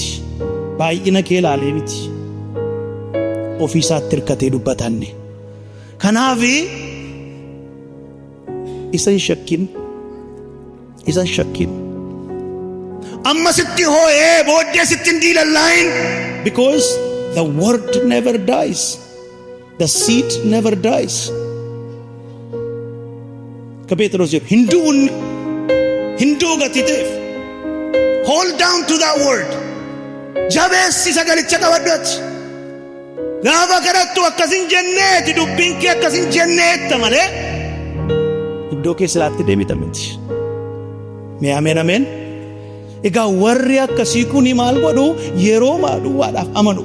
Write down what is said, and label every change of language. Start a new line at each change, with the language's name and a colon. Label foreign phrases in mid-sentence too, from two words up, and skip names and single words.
Oromo: Baay'ina kee ilaalee miti. Ofiisaatti hirkatee dubbatanne. Kanaaf isa hin shakkin. Isa hin shakkin. Amma sitti hoo'ee booddee sitti hin diilallaa'in.
English: Because the word never dies. The seed never dies.
Oromo: Ka Petros jedhu hinduu gatiteef.
English: Hold down to that word.
Oromo: Jabeessi sagalicha qabadhuuti. Gaafa kadhattu akkasin jenneeti dubbiin kee akkasin jenneetta malee iddoo keessaatti deemita miti. Mee ameen ameen. Egaa warri akkasii kuni maal godhu yeroo duwwaadhaaf amanu.